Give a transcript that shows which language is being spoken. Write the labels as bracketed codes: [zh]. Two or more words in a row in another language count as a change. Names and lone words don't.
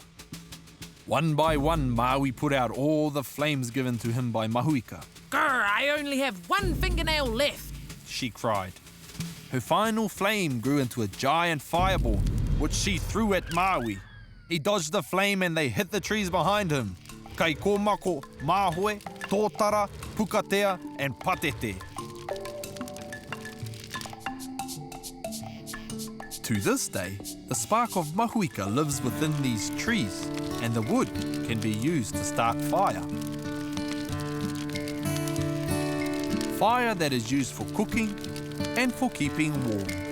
[en] One by one, Maui put out all the flames given to him by Mahuika. "Grr, I only have one fingernail left," she cried. Her final flame grew into a giant fireball, which she threw at Maui. He dodged the flame and they hit the trees behind him. [mi] Kai kōmako, māhoe, tōtara, pukatea, [en] and patete. To this day, the spark of Mahuika lives within these trees, and the wood can be used to start fire. Fire that is used for cooking and for keeping warm.